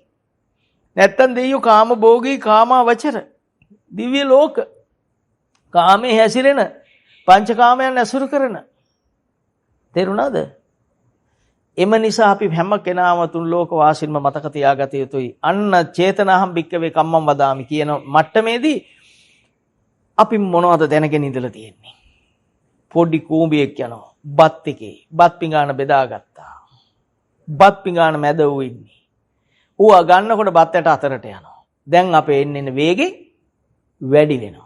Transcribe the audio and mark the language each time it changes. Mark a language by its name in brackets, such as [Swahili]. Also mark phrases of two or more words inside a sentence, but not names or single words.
[Sinhala] නැත්තම් දෙයියෝ කාම භෝගී කාමාවචර දිව්‍ය ලෝක කාමයේ හැසිරෙන පංචකාමයන් ඇසුරු කරන. තේරුණාද? එම නිසා අපි හැම කෙනාම තුන් ලෝක වාසීන්ම මතක තියාගත යුතුයි. අන්න [Pali] චේතනාහම් භික්කවේ කම්මං වදාමි [Sinhala] කියන මට්ටමේදී අපි මොනවද දැනගෙන ඉඳලා තියෙන්නේ? පොඩි කූඹියෙක් යනවා බත් එකේ. බත් පිඟාන බෙදාගත්තා. බත් පිඟාන මැද ඌ ඉන්නේ. ඌ ගන්නකොට බත් ඇට අතරට යනවා. දැන් අපේ එන්නේ වේගෙ වැඩි වෙනවා.